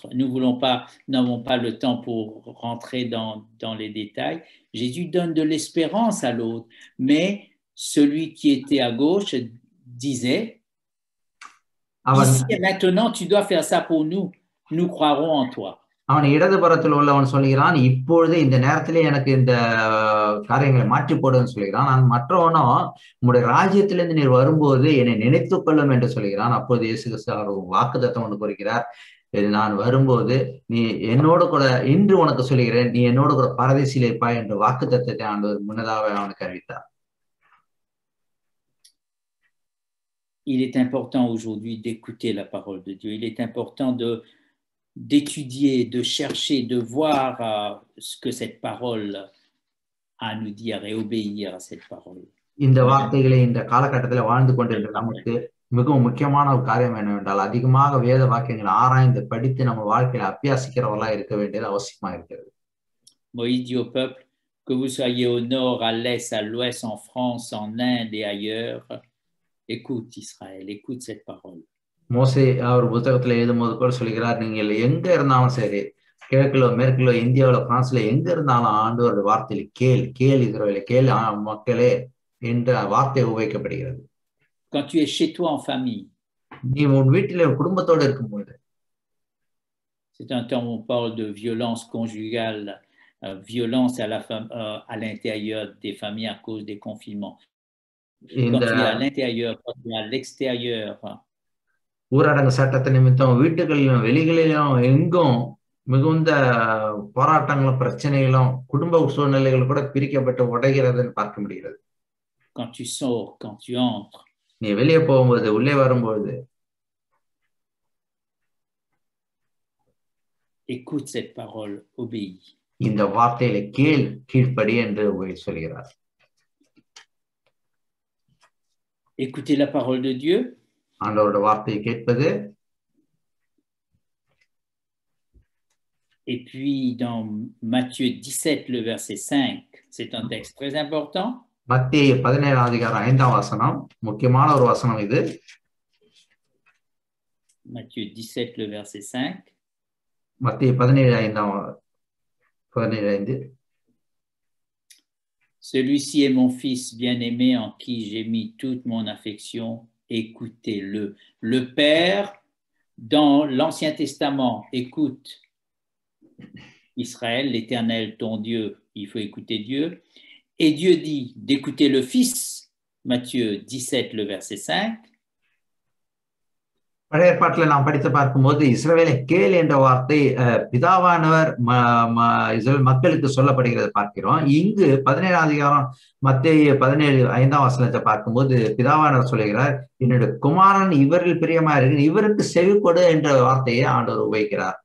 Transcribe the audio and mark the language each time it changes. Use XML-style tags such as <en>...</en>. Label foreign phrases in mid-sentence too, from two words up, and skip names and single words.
<fr>Nous n'avons pas le temps pour rentrer dans les détails. Jésus donne de l'espérance à l'autre, mais celui qui était à gauche disait, ici et maintenant, tu dois faire ça pour nous. Nous croirons en toi.</fr> <ta>அவன் இடதுபுறத்தில் உள்ளவன் சொல்கிறான், இப்பொழுது இந்த நேரத்திலே எனக்கு இந்த காரியங்களை மாற்றி போடுன்னு சொல்கிறான். நான் மற்றவனோ, உங்களுடைய ராஜ்யத்திலிருந்து நீர் வரும்போது என்னை நினைத்துக் கொள்ளும் என்று சொல்கிறான். அப்போது இயேசு கிறிஸ்து வாக்குத்தத்தம் ஒன்று கூறுகிறார், நான் வரும்போது நீ என்னோடு கூட, இன்று உனக்கு சொல்கிறேன், நீ என்னோடு கூட பரதேசியில் இருப்பாய் என்ற வாக்குத்தத்தத்தை ஆண்டவர் முன்னதாக அவனுக்கு அறிவித்தார்.</ta> <fr>il est important aujourd'hui d'écouter la parole de Dieu. Il est important d'étudier, de chercher, de voir ce que cette parole a à nous dire et obéir à cette parole.</fr> <ta>இந்த வார்த்தைகளை இந்த காலகட்டத்தில் வாழ்ந்து கொண்டிருக்கிற நமக்கு மிகவும் முக்கியமான ஒரு காரியம் என்னவென்றால் அதிகமாக வேத வாக்கியங்களை ஆராய்ந்து படித்து நம்ம வாழ்க்கையில அபியாசிக்கிறவர்களா இருக்க வேண்டியது அவசியமா இருக்கிறது.</ta> <fr>Moïse dit au peuple, que vous soyez au nord, à l'est, à l'ouest, en France, en Inde et ailleurs, écoute Israël, écoute cette parole.</fr> <ta>மோசே அவர் புத்தகத்துல எழுதும்போது கூட சொல்கிறார், நீங்கள் எங்க இருந்தாலும் சரி, கிழக்குல மேற்குல இந்தியாவில பிரான்ஸ்ல எங்க இருந்தாலும் ஆண்டவருடைய வார்த்தையில கேள் இஸ்ரவேலே, கேள் மக்களே என்ற வார்த்தை உபயோகிக்கப்படுகிறது.</ta> <fr>Quand tu es chez toi en famille,</fr> <ta>நீ உன் வீட்டில குடும்பத்தோடு இருக்கும்போது,</ta> <fr>c'est un temps où on parle de violence conjugale, violence à l'intérieur des familles à cause des confinements. Quand tu es à l'intérieur, quand tu es à l'extérieur,</fr> <ta>ஊரடங்கு சட்டத்தை நிமித்தம் வீட்டுகளிலும் வெளிகளிலும் எங்கும் மிகுந்த போராட்டங்களும் பிரச்சனைகளும் குடும்ப சூழ்நிலைகள் கூட பிரிக்கப்பட்டு உடைகிறதுன்னு பார்க்க முடிகிறது.</ta> <fr>Quand tu sors, quand tu entres,</fr> <ta>நீ வெளியே போகும்போது, உள்ளே வரும்போது,</ta> <fr>écoute cette parole, obéis.</fr> <ta>இந்த வார்த்தையில கீழ்ப்படி என்று சொல்கிறார்.</ta> <fr>Écoutez la parole de Dieu.</fr> <ta>ஆண்டவருடைய வார்த்தையை கேட்பது.</ta> <fr>Et puis dans Matthieu 17, le verset 5, c'est un texte très important.</fr> <ta>மத்தேயு 17 அதிகாரம் 5ஆம் வசனம், முக்கியமான ஒரு வசனம் இது.</ta> <fr>Matthieu 17, le verset 5.</fr> <ta>மத்தேயு 17:5.</ta> <fr>Celui-ci est mon fils bien-aimé en qui j'ai mis toute mon affection, écoutez-le. Le Père, dans l'Ancien Testament, écoute Israël, l'Éternel, ton Dieu, il faut écouter Dieu. Et Dieu dit d'écouter le Fils, Matthieu 17, le verset 5.</fr> <ta>பழைய ஏற்பாட்டில் நாம் படித்து பார்க்கும்போது இஸ்ரவேலை கேள் என்ற வார்த்தை பிதாவானவர் இஸ்ரவேல் மக்களுக்கு சொல்லப்படுகிறது பார்க்கிறோம். இங்கு 17ஆம் அதிகாரம் மத்தேயு 17:5ஆம் வசனத்தை பார்க்கும்போது பிதாவானவர் சொல்லுகிறார், என்னுடைய குமாரன் இவரில் பிரியமா இருக்கு, இவருக்கு செவி கொடு என்ற வார்த்தையை ஆண்டவர் உபயோகிக்கிறார்.</ta>